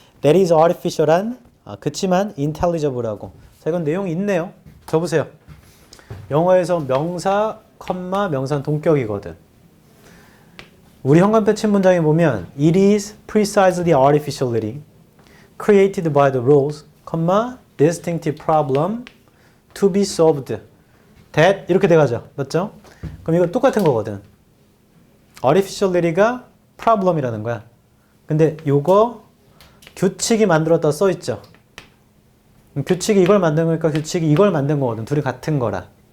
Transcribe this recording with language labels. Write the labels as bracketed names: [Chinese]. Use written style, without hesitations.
[English] That is [Korean] artificial한 그치만 intelligible하고. 자, 이건 내용이 있네요. 줘보세요. 영어에서 명사, 컴마, 명사는 동격이거든. 우리 형광펜 친 문장에 보면 [English] It is precisely artificially created by the rules, distinctive problem to be solved. [Korean] That 이렇게 돼가죠. 맞죠? 그럼 이거 똑같은 거거든. artificially가 problem이라는 거야. 근데 요거 규칙이 만들었다 써있죠. 규칙이 이걸 만든 거니까 규칙이 이걸 만든 거거든. 둘이 같은 거라.